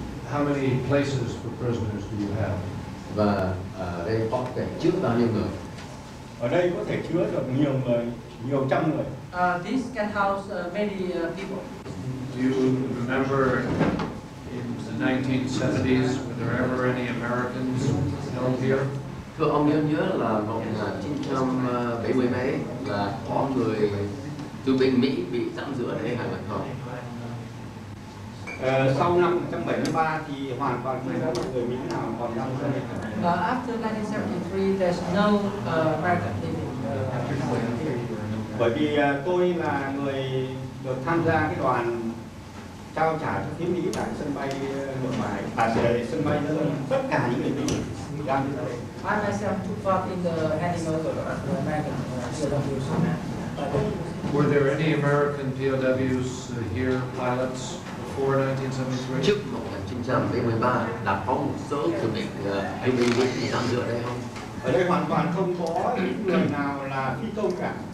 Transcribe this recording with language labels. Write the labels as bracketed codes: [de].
[en] How many places for prisoners do you have? [vi] Và ở đây có thể chứa bao nhiêu người? Ở đây có thể chứa được nhiều người, nhiều trăm người. [en] This can house many people. Do you remember in the 1970s, were there ever any Americans held here? [vi] Thưa ông nhớ là 1970 mấy là có người từ bên Mỹ bị giam giữ ở đây hay là không? Sau năm 1973 thì hoàn toàn không có một người Mỹ nào còn giam giữ. [en] After 1973, there's no American living here. [vi] Bởi vì tôi là người được tham gia cái đoàn trao trả cho phía Mỹ tại sân bay Nội Bài, sân bay tất cả những người Mỹ giam giữ đây. [en] I myself took part in the handing over of the American POWs. Were there any American POWs here, pilots, before 1973? [vi] Trước 1973 là có một số người bị giam giữ ở đây không? Ở đây hoàn toàn không có người nào là phi công cả.